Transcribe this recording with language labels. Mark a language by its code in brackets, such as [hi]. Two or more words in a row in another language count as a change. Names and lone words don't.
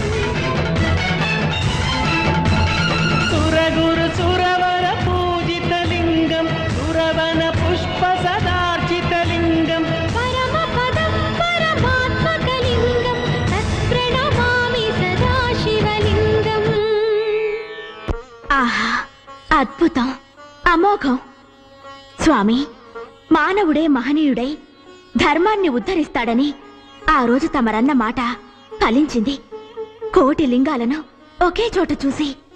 [sa] सुरगुरु सुरवर पूजितलिङ्गं सुरवन पुष्पसदार्चितलिङ्गं परमपदं परमात्मकलिङ्गं तत्प्रणमामि सदा शिवलिङ्गम् [te] ఆహా అద్భుతం అమోఘం స్వామి మానవుడే మహనీయుడై ధర్మాన్ని ఉద్ధరిస్తాడని ఆ రోజు తమరన్న మాట ఫలించింది. కోటి లింగాలను ఒకే చోట చూసి